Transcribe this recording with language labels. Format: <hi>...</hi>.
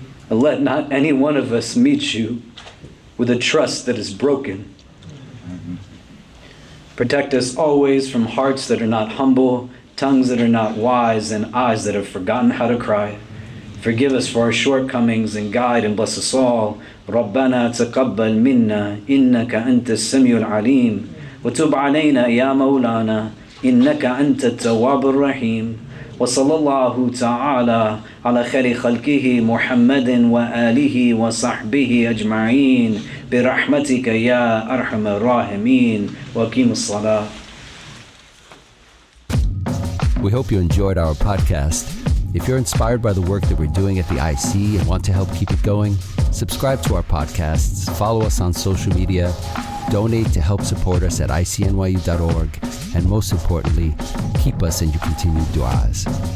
<en>And let not any one of us meet you with a trust that is broken. Protect us always from hearts that are not humble, tongues that are not wise, and eyes that have forgotten how to cry. Forgive us for our shortcomings and guide and bless us all.</en> <ar>ربنا تقبل منا إنك أنت السميع العليم وتب علينا يا مولانا إنك أنت التواب الرحيم وصلى الله تعالى على خير خلقه محمد وآله وصحبه أجمعين برحمتك يا أرحم الراحمين وقيم الصلاة.</ar> <en>We hope you enjoyed our podcast. If you're inspired by the work that we're doing at the IC and want to help keep it going, subscribe to our podcasts, follow us on social media, donate to help support us at ICNYU.org, and most importantly, keep us in your continued du'as.</en>